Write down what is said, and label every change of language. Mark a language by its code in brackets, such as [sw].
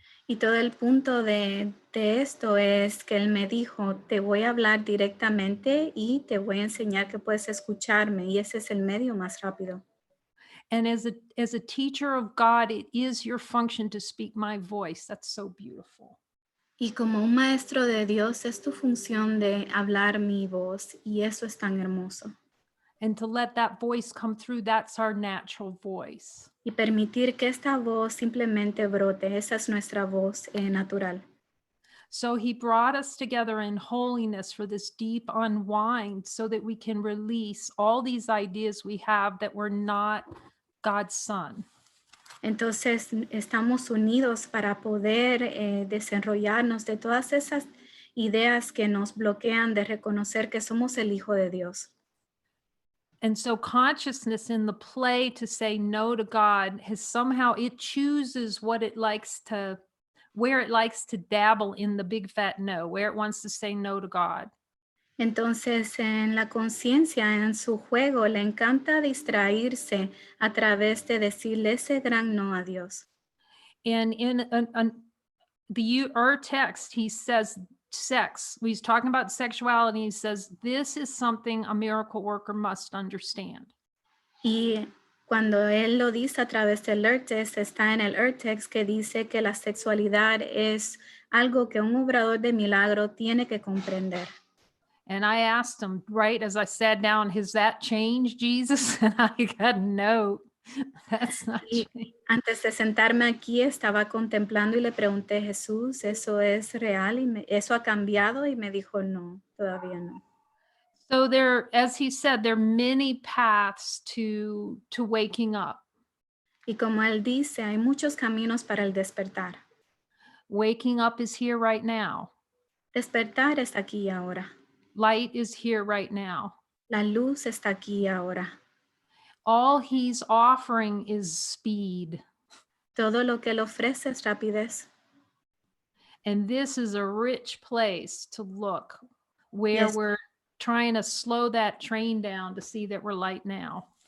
[es] Y todo el punto de esto es que él me dijo, te voy a hablar directamente y te voy a enseñar que puedes escucharme. Y ese es el medio más rápido. [en] And as a teacher of God, it is your function to speak my voice. That's so beautiful. [es] Y como un maestro de Dios es tu función de hablar mi voz y eso es tan hermoso. [en] And to let that voice come through, that's our natural voice. [es] Y permitir que esta voz simplemente brote, esa es nuestra voz natural. [en] So he brought us together in holiness for this deep unwind so that we can release all these ideas we have that we're not God's son. [es] Entonces estamos unidos para poder desenrollarnos de todas esas ideas que nos bloquean de reconocer que somos el Hijo de Dios. [en] And so consciousness in the play to say no to God has somehow, it chooses what it likes to, where it likes to dabble in the big fat no, where it wants to say no to God. [es] Entonces, en la conciencia, en su juego, le encanta distraerse a través de decirle ese gran no a Dios. [en] And in the urText, he says sex. He's talking about sexuality. He says, this is something a miracle worker must understand. [es] Y cuando él lo dice a través del urText, está en el urText que dice que la sexualidad es algo que un obrador de milagro tiene que comprender. [en] And I asked him right as I sat down, has that changed, Jesus? And I got, no, that's not [es] Y [en] changed. [es] antes de sentarme aquí, estaba contemplando y le pregunté, Jesús, ¿eso es real? Y ¿eso ha cambiado? Y me dijo, no, todavía no. [en] So there, as he said, there are many paths to waking up. [es] Y como él dice, hay muchos caminos para el despertar. [en] Waking up is here right now. [es] Despertar está aquí y ahora. [en] Light is here right now. [es] La luz está aquí y ahora. [en] All he's offering is speed. [es] Todo lo que él ofrece es rapidez. [en] And this is a rich place to look where Yes. we're trying to slow that train down to see that we're light now.